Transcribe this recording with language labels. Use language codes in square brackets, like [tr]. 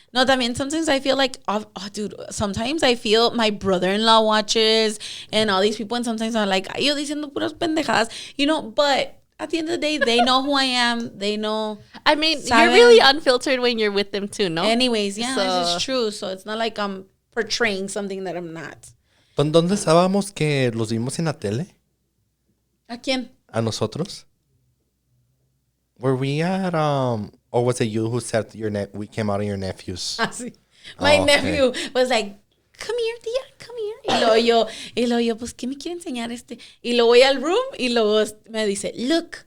[en] No, también sometimes I feel like, dude, sometimes I feel my brother-in-law watches and all these people, and sometimes I'm like, [es] ay, yo diciendo puras pendejadas, [en] you know, but at the end of the day, they know who I am. They know. I mean, [es] Saben. [en] you're really unfiltered when you're with them too, no? Anyways, yeah, So- this is true. So it's not like I'm portraying something that I'm not. [es] ¿Dónde estábamos que los vimos en la tele? ¿A quién? ¿A nosotros? [en] Were we at, or was it you who said we came out of your nephew's? [es] Ah, sí. My [en] Oh, okay. nephew was like, come here, tía, come here. [es] Y luego yo, pues, ¿qué me quiere enseñar este? Y luego voy al room y luego me dice, look.